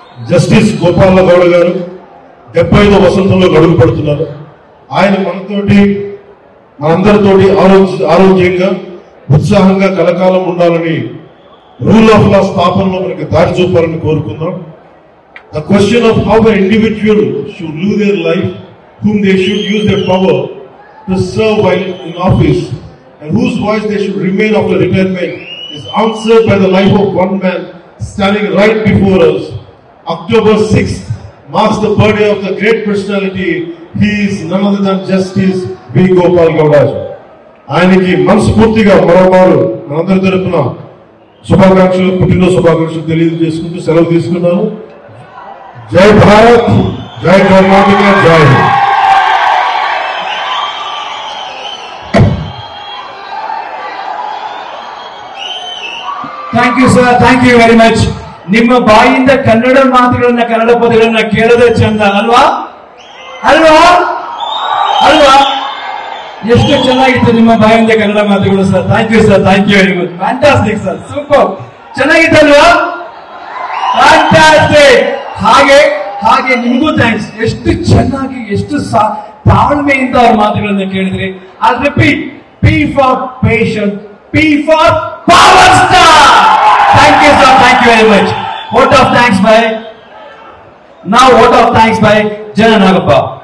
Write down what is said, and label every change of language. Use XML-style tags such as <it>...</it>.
<te>Justice Gopala Gowda గారు 75వ వసంతంలో గడువు పడుతున్నారు. ఆయన మనందరితోటి ఆరోగ్యంగా ఉత్సాహంగా కలకాలం ఉండాలని, రూల్ ఆఫ్ లా స్థాపనలో మనకి దారి చూపాలని కోరుకుందాం.</te> <en>The question of how an individual should live their life, whom they should use their power to serve while in office, and whose voice they should remain after retirement is answered by the life of one man standing right before us. October 6th marks the birthday of the great personality. He is none other than Justice V. Gopal Gowda.</en> <te>ఆయనకి మనస్ఫూర్తిగా మరోమారు మనందరి తరపున శుభాకాంక్షలు, పుట్టినరోజు శుభాకాంక్షలు తెలియజేసుకుంటూ సెలవు తీసుకున్నాను. జై భారత్, జై కర్ణాటక, జై Hind.</te> <en>Thank you sir, thank you very much.</en> <kn>ನಿಮ್ಮ ಬಾಯಿಂದ ಕನ್ನಡ ಮಾತುಗಳನ್ನ, ಕನ್ನಡ ಪದಗಳನ್ನ ಕೇಳೋದೇ ಚಂದ ಅಲ್ವಾ? ಅಲ್ವಾ ಅಲ್ವಾ ಎಷ್ಟು ಚೆನ್ನಾಗಿತ್ತು ನಿಮ್ಮ ಬಾಯಿಂದ ಕನ್ನಡ ಮಾತುಗಳು sir.</kn> <en>Thank you sir, thank you very much. Fantastic sir, super,</en> <kn>ಚೆನ್ನಾಗಿತ್ತಲ್ವಾ? Fantastic. ಹಾಗೆ ಹಾಗೆ ನಿಮಗೂ ಥ್ಯಾಂಕ್ಸ್. ಎಷ್ಟು ಚೆನ್ನಾಗಿ, ಎಷ್ಟು ತಾಳ್ಮೆಯಿಂದ ಅವ್ರ ಮಾತುಗಳನ್ನ ಕೇಳಿದ್ರಿ.</kn> <en>I repeat, P for patient, P for Power Star. Thank you sir, thank you very much. Vote of thanks by, now vote of thanks by Jana Nagappa.</en>